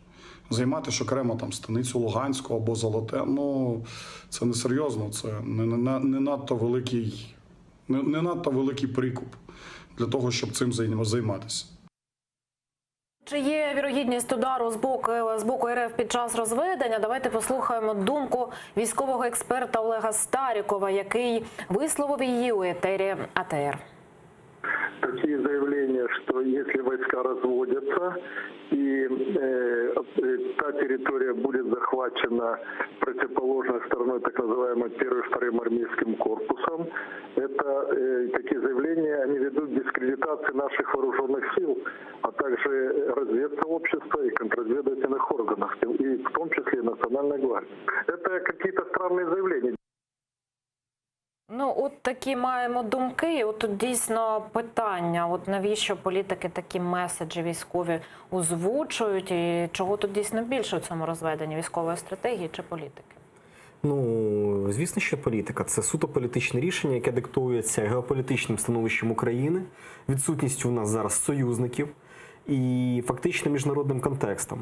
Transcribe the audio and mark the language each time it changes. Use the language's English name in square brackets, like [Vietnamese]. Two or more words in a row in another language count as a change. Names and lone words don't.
[Ukrainian] Займати ж окремо там станицю Луганську або Золоте, ну, це несерйозно, це не надто великий прикуп для того, щоб цим займатися. Чи є вірогідність удару з боку РФ під час розведення? Давайте послухаємо думку військового експерта Олега Старікова, який висловив її у етері АТР. [Russian] Такие заявления, что если войска разводятся и та территория будет захвачена противоположной стороной, так называемым первым, вторым армейским корпусом, это такие заявления, они ведут к дискредитации наших вооруженных сил, а также разведсообщества и контрразведывательных органов, и в том числе и Национальной гвардии. Это какие-то странные заявления. [Ukrainian] Ну, от такі маємо думки. От тут дійсно питання, от навіщо політики такі меседжі військові озвучують, і чого тут дійсно більше у цьому розведенні, військової стратегії чи політики? Ну, звісно, що політика – це суто політичне рішення, яке диктується геополітичним становищем України, відсутністю у нас зараз союзників і фактично міжнародним контекстом.